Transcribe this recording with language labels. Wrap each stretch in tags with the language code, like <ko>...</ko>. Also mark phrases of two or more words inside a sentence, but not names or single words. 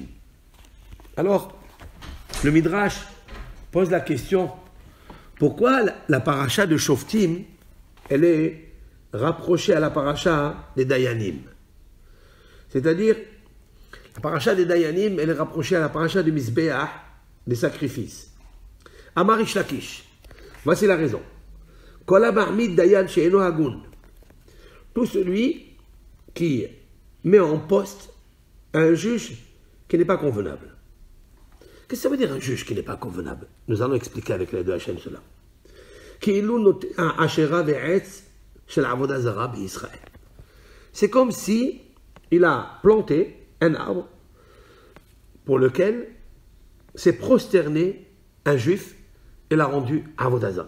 <fr>Alors, le Midrash pose la question, pourquoi la paracha de Shoftim, elle est rapprochée à la paracha des Dayanim? C'est-à-dire, la paracha des Dayanim, elle est rapprochée à la paracha du Mizbeach, des sacrifices.</fr> <he>אמר ריש לקיש,</he> <fr>voici la raison.</fr> <he>כל המעמיד דיין שאינו הגון.</he> <fr>Tout celui qui met en poste un juge qui n'est pas convenable. Qu'est-ce que ça veut dire un juge qui n'est pas convenable? Nous allons expliquer avec l'aide de Hachem cela. C'est comme si il a planté un arbre pour lequel s'est prosterné un juif et l'a rendu</fr> <he>עבודה זרה.</he>